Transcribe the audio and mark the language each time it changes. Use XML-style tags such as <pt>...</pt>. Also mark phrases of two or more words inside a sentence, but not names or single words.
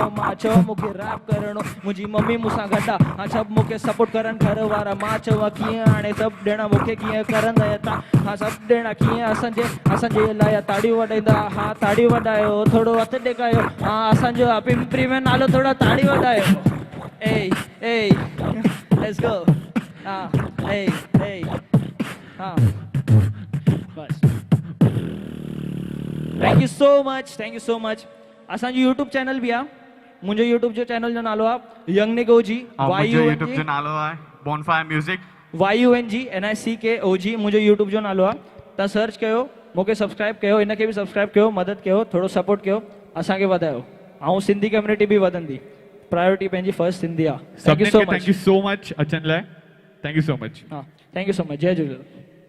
<sd>मां चयो मूंखे रैप करिणो, मुंहिंजी मम्मी मूंसां गॾु आहे। सभु मूंखे सपोर्ट करनि घर वारा। मां चयो कीअं हाणे सभु ॼणा मूंखे कीअं करंदा तव्हां सभु ॼणा कीअं असांजे लाइ ताड़ियूं वॼाईंदा। ताड़ियूं वॼायो, थोरो हथु टेकायो। असांजो आहे पिंपरी में नालो, थोरो ताड़ी वॼायो।</sd> <en>Let's go. बस thank you so much।</en> <sd>असांजो यूट्यूब चैनल बि आहे, मुंहिंजो यूट्यूब जो चैनल जो नालो आहे यंग निगोजी। मुंहिंजो यूट्यूब जो नालो आहे बॉनफायर म्यूजिक। YUNGNICKOG मुंहिंजो यूट्यूब जो नालो आहे। तव्हां सर्च कयो, मूंखे सब्सक्राइब कयो, हिनखे बि सब्सक्राइब कयो, मदद कयो, थोरो सपोर्ट कयो, असांखे वधायो। ऐं सिंधी कम्युनिटी बि वधंदी। प्रायोरिटी पंहिंजी फर्स्ट सिंधी आहे।</sd> <en>thank you so much</en> <sd>अचण लाइ।</sd> <en>thank you so much.</en> <sd>जय झूलेलाल।</sd>